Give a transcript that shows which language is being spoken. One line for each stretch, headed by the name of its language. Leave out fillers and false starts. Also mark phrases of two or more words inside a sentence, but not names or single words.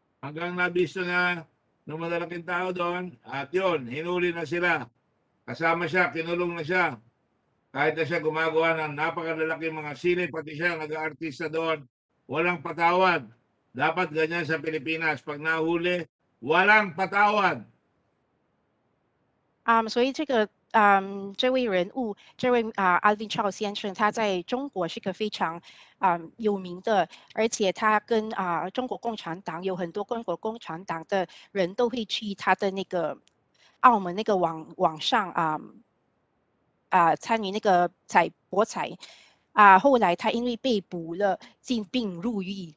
Filipino: Hanggang nabisto na ng malalaking tao doon, at yun, hinuli na sila. Kasama siya, kinulong na siya. Kahit na siya gumagawa ng napakalalaking mga sine, pati siya nag-aartista doon, walang patawad. Dapat ganyan sa Pilipinas. Pag nahuli, walang patawad.
Chinese: 所以这位人物，这位Alvin Chow 先生，他在中国是个非常有名的，而且他跟中国共产党有很多中国共产党的人都会去他的那个澳门那个网上参与那个博彩后来他因为被捕了，进病入狱。